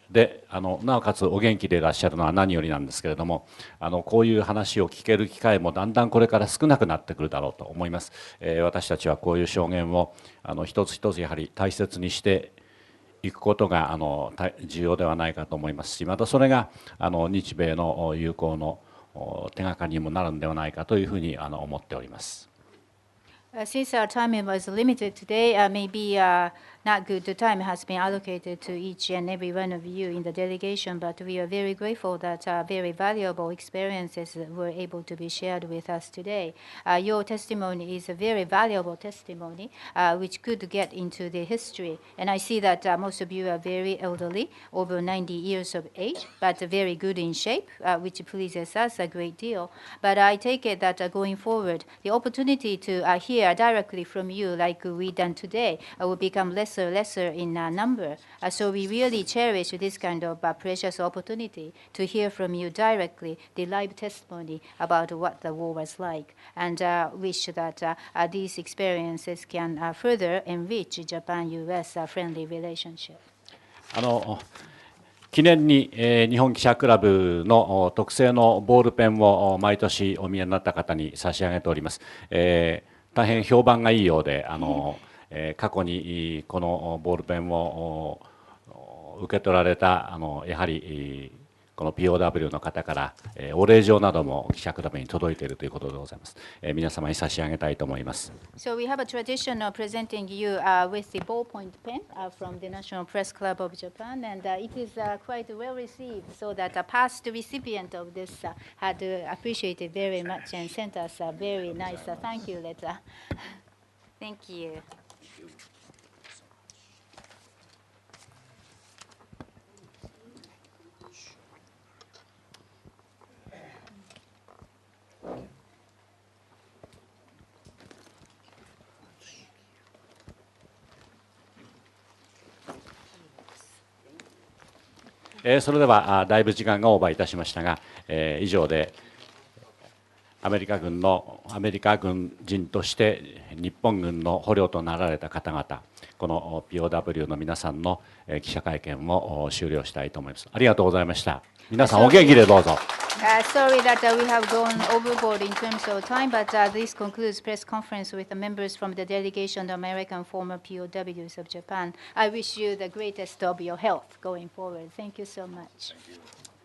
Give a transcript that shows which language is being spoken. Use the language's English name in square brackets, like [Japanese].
[Japanese] でなおかつお元気でいらっしゃるのは何よりなんですけれども、こういう話を聞ける機会もだんだんこれから少なくなってくるだろうと思います。私たちはこういう証言を一つ一つやはり大切にしていくことが重要ではないかと思いますし、またそれが日米の友好の手がかりにもなるんではないかというふうに思っております。 [English] Since our time was limited today, maybe not good time has been allocated to each and every one of you in the delegation, but we are very grateful that very valuable experiences were able to be shared with us today. Your testimony is a very valuable testimony, which could get into the history. And I see that most of you are very elderly, over 90 years of age, but very good in shape, which pleases us a great deal. But I take it that going forward, the opportunity to hear directly from you, like we done today, will become lesser in number. So we really cherish this kind of precious opportunity to hear from you directly, the live testimony about what the war was like, and wish that these experiences can further enrich Japan-U.S. friendly relationship. [Japanese] 記念に、日本記者クラブの特製のボールペンを毎年お見えになった方に差し上げております。大変評判がいいようで、過去にこのボールペンを受け取られたやはりこの POW の方からお礼状なども記者クラブに届いているということでございます。皆様に差し上げたいと思います。 [English] So we have a tradition of presenting you with the ballpoint pen from the National Press Club of Japan, and it is quite well received, so that a past recipient of this had appreciated very much and sent us a very nice thank you letter. Thank you. [Japanese] それではだいぶ時間がオーバーいたしましたが、以上でアメリカ軍人として日本軍の捕虜となられた方々、この POW の皆さんの記者会見を終了したいと思います。ありがとうございました。皆さんお元気でどうぞ。 [English] Sorry that we have gone overboard in terms of time, but this concludes press conference with the members from the delegation of American former POWs of Japan. I wish you the greatest of your health going forward. Thank you so much. Thank you.